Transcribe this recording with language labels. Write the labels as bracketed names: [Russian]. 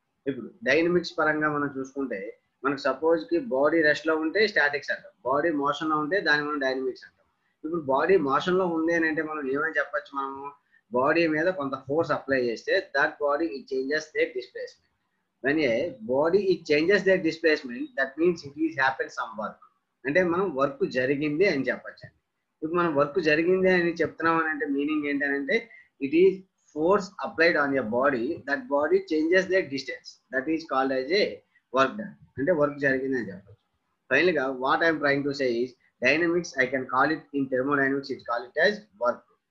[Telugu] ఇప్పుడు డైనమిక్స్ పరంగా మనం చూసుకుంటే మనకు సపోజ్ కి బాడీ రెస్ట్ లో ఉంటే స్టాటిక్స్ అంటాం, బాడీ మోషన్ లో ఉంటే దాన్ని మనం డైనమిక్స్ అంటాం. ఇప్పుడు బాడీ మోషన్ లో ఉంది అని అంటే మనం ఏమని చెప్పొచ్చు, మనము బాడీ మీద కొంత ఫోర్స్ అప్లై చేస్తే [English] That body it changes their displacement. when a body it changes their displacement that means it is happened some work [Telugu] అంటే మనం వర్క్ జరిగింది అని చెప్పొచ్చు. ఇప్పుడు మనం వర్క్ జరిగింది అని చెప్తున్నాం అని అంటే మీనింగ్ ఏంటంటే [English] it is force applied on your body, that body changes their distance, that is called as a work done [Telugu] అంటే వర్క్ జరిగింది అని చెప్పొచ్చు. [English] Final గా what I'm trying to say is dynamics I can call it in thermodynamics it call it as work.